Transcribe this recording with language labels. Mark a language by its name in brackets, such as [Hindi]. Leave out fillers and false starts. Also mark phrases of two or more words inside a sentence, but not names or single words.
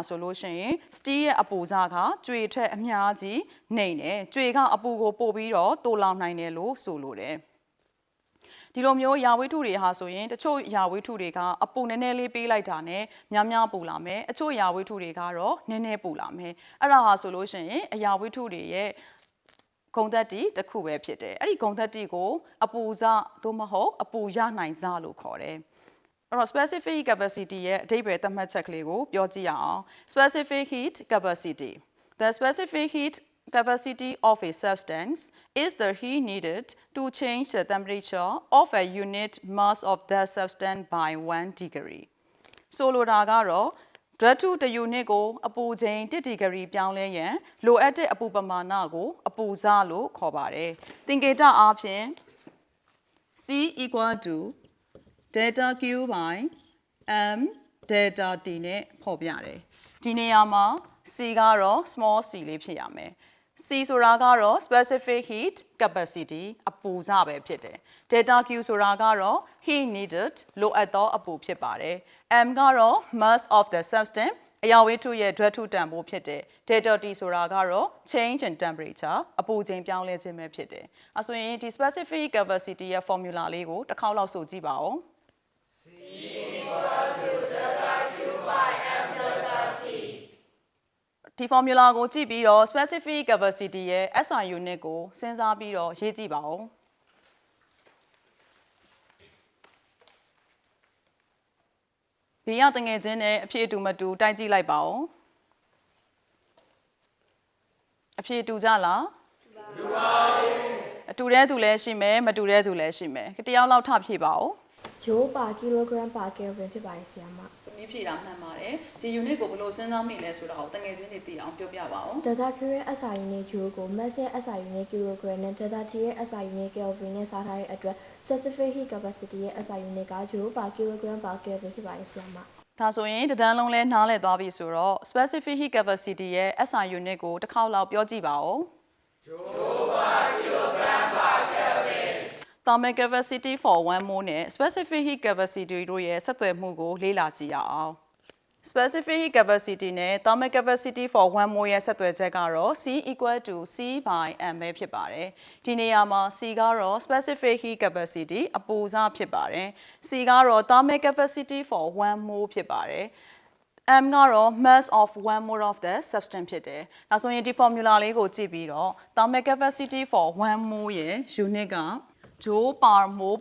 [Burmese] ဆိုလို့ရှိရင် steel ရဲ့အပူစားကကြွေထက်အများကြီးနှိမ့်တယ်ကြွေကအပူကိုပို့ပြီးတော့တိုးလောင်နိုင်တယ်လို့ဆိုလိုတယ်ဒီလိုမျိုးယာဝိထုတွေဟာဆိုရင်တချို့ယာဝိထုတွေကအပူနည်းနည်းလေးပေးလိုက်တာနဲ့များများပူလာမယ်အချို့ယာဝိထုတွေကတော့နည်းနည်းပူလာမယ်အဲ့ဒါဟာဆိုလို့ရှိရင်အယာဝိထုတွေရဲ့ဂုဏ်သတ္တိတစ်ခု ပဲဖြစ်တယ်အဲ့ဒီဂုဏ်သတ္တိကိုအပူစသို့မဟုတ်အပူရနိုင်စလို့ခေါ်တယ်အဲ့တော့ [English] specific capacity [Burmese] ရဲ့အဓိပ္ပာယ်သတ်မှတ်ချက်ကလေးကိုပြောကြည့်ရအောင် [English] specific heat capacity the specific heat capacity of a substance is the heat needed to change the temperature of a unit mass of that substance by 1 degree [Burmese] ဆိုလိုတာ ကတော့ဓာတုတစ်ယူနစ်ကိုအပူချိန်1ဒီဂရီပြောင်းလဲရန်လိုအပ်တဲ့အပူပမာဏကိုအပူစလို့ခေါ်ပါတယ်သင်္ကေ တအားဖြင့် [English] C equal to delta Q by M delta T [Burmese] နဲ့ဖော်ပြတယ်ဒီနေရာမှာ C ကတော့ small c လေးဖြစ်ရမယ် C ဆိုတာကတော့ [English] specific heat capacity [Burmese] အပူစပဲဖြစ်တယ် delta Q ဆိုတာကတော့ [English] heat needed [Burmese] လိုအပ်သောအပူဖြစ်ပါတယ် M ကတော့ [English] mass of the substance [Burmese] အရာဝတ္ထုရဲ့ဓာတ်ထုတန်ဖိုးဖြစ်တယ် [English] delta T [Burmese] ဆိုတာကတော့ [English] change in temperature [Burmese] အပူချိန်ပြောင်းလဲခြင်းပဲဖြစ်တယ်အဲဆိုရင်ဒီ [English] specific capacity [Burmese] ရဲ့ formula လေးကိုတစ်ခေါက်လောက်ဆိုကြည့်ပါဦး ဒီ formula ကိုကြည့်ပြီးတော့ [English] specific capacity [Burmese] ရဲ့ [English] SI unit [Burmese] ကိုစဉ်းစားပြီးတော့ရေးကြည့်ပါဦးဘေးရတငယ်ချင်းနဲ့အဖြစ်အတူမတူတိုက်ကြည့်လိုက်ပါဦးအဖြစ်တူကြလားတူပါဘူးအတူတဲ့သူလည်းရှိမယ်မတူတဲ့သူလည်းရှိမယ်တယောက်လောက်ထဖြည့်ပါဦး [English] joule per kilogram per kelvin [Burmese] ဖြစ်ပါတယ်ဆရာမ သမီးဖြည့်တာမှန်ပါတယ်ဒီ unit ကိုဘယ်လိုစဉ်းစားမိလဲဆိုတာကိုတငယ်ချင်းတွေသိအောင်ပြောပြပါဦး [English] Delta Q [Burmese] ရဲ့ [English] SI unit [Burmese] ဂျိုးကို mass ရဲ့ [English] SI unit kilogram [Burmese] နဲ့ [English] Delta T [Burmese] ရဲ့ [English] SI unit Kelvin [Burmese] နဲ့စားထားတဲ့အတွက် [English] specific heat capacity [Burmese] ရဲ့ [English] SI unit [Burmese] က [English] joule per kilogram per Kelvin [Burmese] ဖြစ်ပါတယ်ဆရာမ ဒါဆိုရင်တန်းလုံးလဲနားလည်သွားပြီဆိုတော့ [English] specific heat capacity [Burmese] ရဲ့ [English] SI unit [Burmese] ကိုတစ်ခေါက်လောက်ပြောကြည့်ပါဦး [English] thermal capacity for 1 mole [Burmese] နဲ့ [English] specific heat capacity [Burmese] တို့ရဲ့ဆက်သွယ်မှုကိုလေ့လာကြည့်ရအောင် specific heat capacity နဲ့ [English] thermal capacity for one mole [Burmese] ရဲ့ဆက်သွယ်ချက်ကတော့ [English] C equal to C by M [Burmese] ပဲဖြစ်ပါတယ်။ဒီနေ ရာမှာ C ကတော့ [English] specific heat capacity [Burmese] အပူစဖြစ်ပါတယ်။ C ကတော့ [English] thermal capacity for one mole [Burmese] ဖြစ်ပါတယ်။ M ကတော့ [English] mass of one mole of the [Burmese] substance ဖြစ်တယ်။ဒါဆိုရင်ဒီ formula လေးကိုကြည့်ပြီးတော့ [English] thermal capacity for one mole [Burmese] ရဲ့ unit က [English] joule per mole